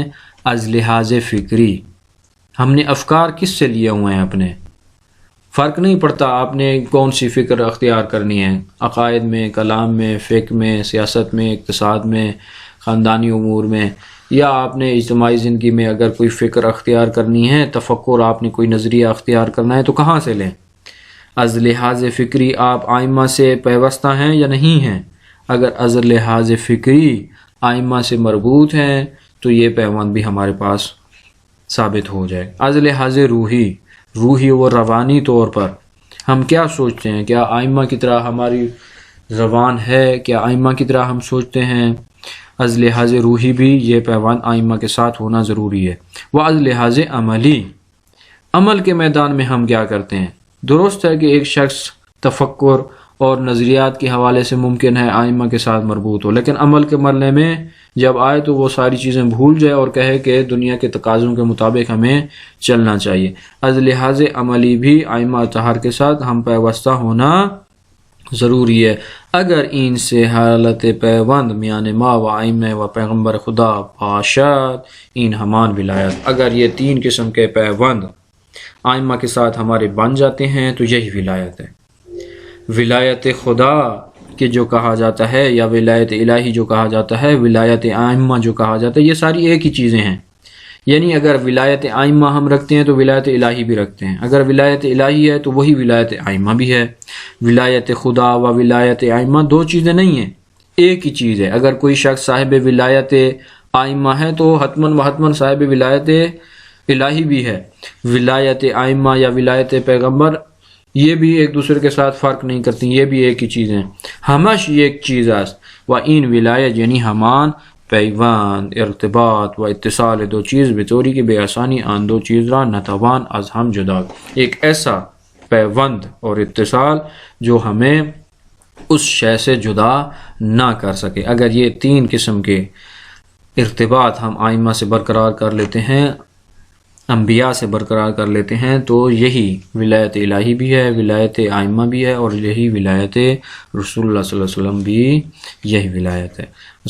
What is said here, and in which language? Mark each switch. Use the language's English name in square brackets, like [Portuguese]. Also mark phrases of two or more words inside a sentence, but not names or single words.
[Persian] از لحاظ فکری، [Urdu] ہم نے افکار کس سے لیے ہوئے ہیں اپنے، فرق نہیں پڑتا آپ نے کون سی فکر اختیار کرنی ہے، عقائد میں، کلام میں، فقہ میں، سیاست میں، اقتصاد میں، خاندانی امور میں، یا آپ نے اجتماعی زندگی میں اگر کوئی فکر اختیار کرنی ہے، تفکر آپ نے کوئی نظریہ اختیار کرنا ہے تو کہاں سے لیں؟ [Persian] از لحاظ فکری [Urdu] آپ ائمہ سے پیوستہ ہیں یا نہیں ہیں؟ اگر [Persian] از لحاظ فکری [Urdu] ائمہ سے مربوط ہیں تو یہ پیوند بھی ہمارے پاس ثابت ہو جائے. [Persian] از لحاظ روحی و روانی [Urdu] طور پر ہم کیا سوچتے ہیں؟ کیا ائمہ کی طرح ہماری زبان ہے؟ کیا ائمہ کی طرح ہم سوچتے ہیں؟ [Persian] از لحاظ روحی [Urdu] بھی یہ پیوند ائمہ کے ساتھ ہونا ضروری ہے. وہ [Persian] از لحاظ عملی، [Urdu] عمل کے میدان میں ہم کیا کرتے ہیں؟ درست ہے کہ ایک شخص تفکر اور نظریات کے حوالے سے ممکن ہے ائمہ کے ساتھ مربوط ہو، لیکن عمل کے مرحلے میں جب آئے تو وہ ساری چیزیں بھول جائے اور کہے کہ دنیا کے تقاضوں کے مطابق ہمیں چلنا چاہیے. [Persian] از لحاظ عملی [Urdu] بھی ائمہ اطہار کے ساتھ ہم پیوستہ ہونا ضروری ہے. اگر ان سے [Persian] حالت پیوند میان ما و ائمہ و پیغمبر خدا باشد این ہمان ولایت. [Urdu] اگر یہ 3 قسم کے پیوند ائمہ کے ساتھ ہمارے بن جاتے ہیں تو یہی ولایت ہے. ولایت خدا کہ جو کہا جاتا ہے یا ولایت الہی جو کہا جاتا ہے، ولایت ائمہ جو کہا جاتا ہے، یہ ساری ایک ہی چیزیں ہیں. یعنی اگر ولایت ائمہ ہم رکھتے ہیں تو ولایت الہی بھی رکھتے ہیں، اگر ولایت الہی ہے تو وہی ولایت ائمہ بھی ہے۔ ولایت خدا و ولایت ائمہ دو چیزیں نہیں ہیں، ایک ہی چیز ہے۔ اگر کوئی شخص صاحب ولایت ائمہ ہے تو [Persian] حتماً و حتماً [Urdu] صاحب ولایت الہی بھی ہے۔ ولایت ائمہ یا ولایت پیغمبر یہ بھی ایک دوسرے کے ساتھ فرق نہیں کرتی، یہ بھی ایک ہی چیز ہیں۔ [Persian] ہمش ایک چیز است و این ولایت یعنی ہمان پیوند، ارتباط و اتصال دو چیز بطوری کہ بے آسانی آن دو چیز را نتوان از ہم جدا، [Urdu] ایک ایسا پیوند اور اتصال جو ہمیں اس شے سے جدا نہ کر سکے۔ [Persian] اگر یہ تین قسم کے ارتباط ہم ائمہ سے برقرار کر لیتے ہیں، انبیاء سے برقرار کر لیتے ہیں، تو یہی ولایت الہی بھی ہے، ولایت ائمہ بھی ہے، اور یہی ولایت رسول اللہ صلی اللہ علیہ وسلم بھی یہی ولایت ہے۔